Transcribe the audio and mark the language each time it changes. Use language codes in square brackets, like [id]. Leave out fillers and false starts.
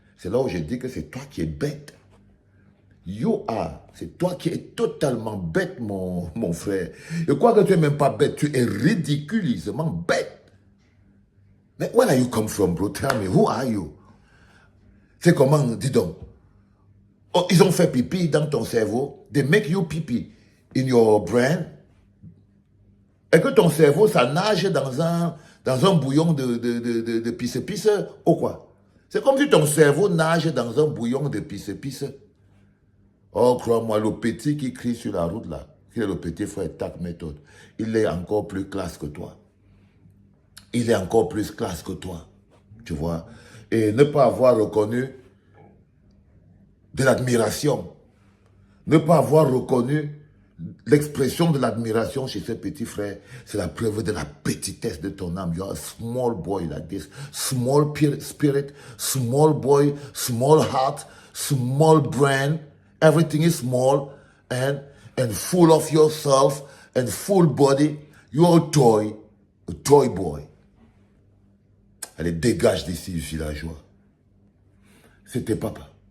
[fr] C'est là où je dis que c'est toi qui es bête. C'est toi qui es totalement bête, mon frère. Je crois que tu n'es même pas bête, tu es ridiculisement bête. [en] Mais where are you come from, bro? Tell me, who are you? [fr] C'est comment, dis donc. Oh, ils ont fait pipi dans ton cerveau. [en] They make you pipi in your brain. [fr] Et que ton cerveau, ça nage dans un bouillon de pisse-pisse ou quoi? C'est comme si ton cerveau nage dans un bouillon de pisse-pisse. Oh, crois-moi, le petit qui crie sur la route là, qui est le petit frère TAC Méthode, il est encore plus classe que toi. Il est encore plus classe que toi. Tu vois? et ne pas avoir reconnu de l'admiration. Ne pas avoir reconnu l'expression de l'admiration chez ses petits frères, c'est la preuve de la petitesse de ton âme. [en] You are a small boy like this. Small spirit, small boy, small heart, small brain. Everything is small and full of yourself and full body. You are a toy boy. [fr] Allez, dégage d'ici, villageois. C'était papa.